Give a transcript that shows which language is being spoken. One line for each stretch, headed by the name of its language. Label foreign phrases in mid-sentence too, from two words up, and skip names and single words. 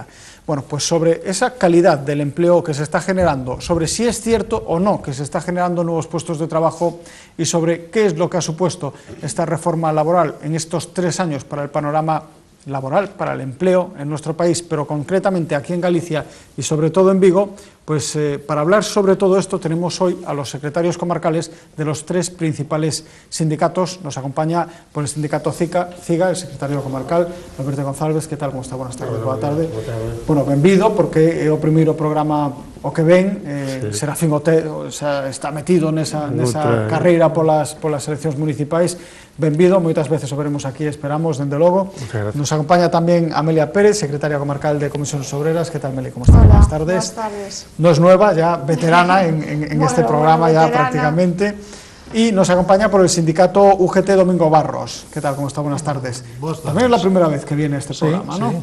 Spanish: Bueno, pues sobre esa calidad del empleo que se está generando, sobre si es cierto o no que se está generando nuevos puestos de trabajo y sobre qué es lo que ha supuesto esta reforma laboral en estos 3 años para el panorama laboral, para el empleo en nuestro país, pero concretamente aquí en Galicia y sobre todo en Vigo, pues para hablar sobre todo esto tenemos hoy a los secretarios comarcales de los 3 principales sindicatos. Nos acompaña por el sindicato CIGA, el secretario comarcal, Alberto González. ¿Qué tal? ¿Cómo está? Buenas tardes,
Galician: boa tarde. Bueno, benvido, porque é o primeiro programa o que ven, Serafín Otero está metido nesa carreira polas eleccións municipais. Benvido, moitas veces o veremos aquí, esperamos, dende logo.
Spanish: Nos acompaña tamén Amelia Pérez, secretaria comarcal de Comisiones Obreras. ¿Qué tal, Meli? ¿Cómo está? Hola, buenas tardes. Buenas tardes. No es nueva, ya veterana en este programa ya prácticamente. Y nos acompaña por el sindicato UGT Domingo Barros. ¿Qué tal? ¿Cómo está? Buenas tardes. También es la primera vez que viene este programa, ¿no?